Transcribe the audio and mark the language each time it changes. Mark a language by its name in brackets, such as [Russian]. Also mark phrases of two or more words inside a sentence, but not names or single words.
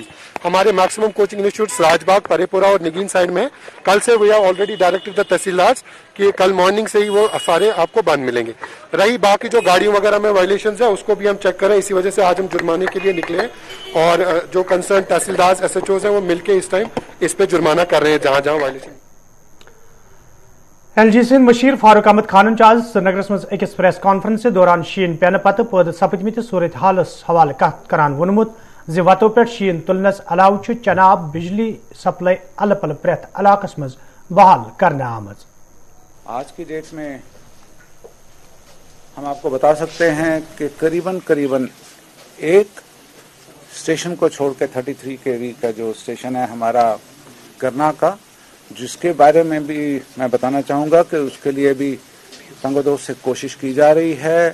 [Hindi] हमारे मैक्सिमम [English] coaching institutes [Hindi] राजबाग, परेपुरा और निगीन साइड में कल से [English] we have already directed the tehsildars [Hindi] कि कल मॉर्निंग से ही वो सारे आपको बंद मिलेंगे। रही बाकी जो गाड़ियों वगैरह में वायलेशंस है उसको भी हम चेक करें, इसी वजह से आज हम जुर्माने के लिए निकले हैं और जो कंसर्न तहसीलदार SHOs हैं वो मिलकर इस टाइम इस पे जुर्माना कर रहे हैं जहां जहां वायलेशन। [Kashmiri] LG सिंध मशीर फारूक अहमद खान आज श्रीनगर मज अकिस [English] press conference [Kashmiri] दौरान शीन पेन पत पद सपदमित सूरत हालस हवाले कत करान वोनमुत ज वतो पे शीन तुलनस अलाव चनाब बिजली सप्लाई अल पल प्रेथ इलाकस मज बहाल करने आमज। [Hindi] आज की डेट में हम आपको बता सकते हैं कि करीबन एक स्टेशन को छोड़ के 33 kV का जो स्टेशन है हमारा करना का, जिसके बारे में भी मैं बताना चाहूँगा कि उसके लिए भी तंगोदोस से कोशिश की जा रही है।